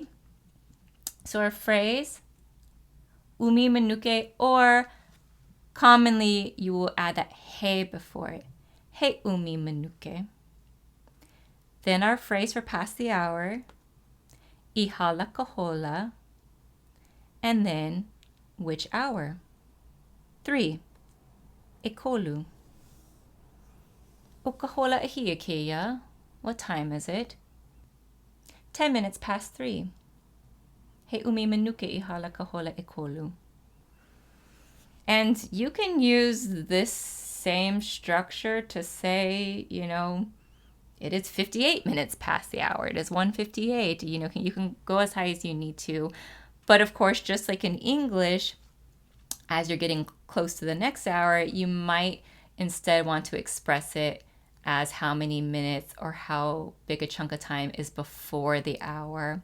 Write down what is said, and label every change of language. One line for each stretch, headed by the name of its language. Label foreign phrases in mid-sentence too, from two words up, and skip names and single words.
English: So our phrase,
Hawaiian: umi minuke,
English: or commonly you will add that he before it.
Hawaiian: He umi minuke.
English: Then our phrase for past the hour,
Hawaiian: ihala kahola,
English: and then which hour? 3.
Hawaiian: Ekolu. O ka hola e hia keia.
English: What time is it? 10 minutes past 3.
Hawaiian: He umi minuke ihala ka hola ekolu.
English: And you can use this same structure to say, it is 58 minutes past the hour. It is 1:58. You can go as high as you need to. But of course, just like in English, as you're getting close to the next hour, you might instead want to express it as how many minutes or how big a chunk of time is before the hour.